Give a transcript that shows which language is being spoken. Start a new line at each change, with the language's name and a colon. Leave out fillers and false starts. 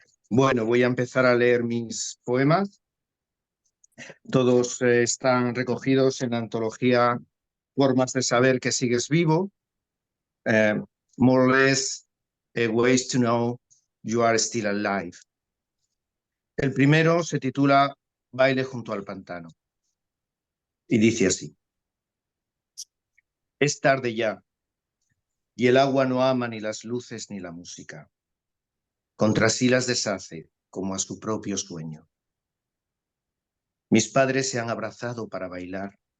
Spanish: Bueno, voy a empezar a leer mis poemas. Todos están recogidos en la antología Formas de saber que sigues vivo.
English: More or less, ways to know you are still alive.
Spanish: El primero se titula Baile junto al pantano y dice así: es tarde ya y el agua no ama ni las luces ni la música. Contra sí las deshace como a su propio sueño. Mis padres se han abrazado para bailar.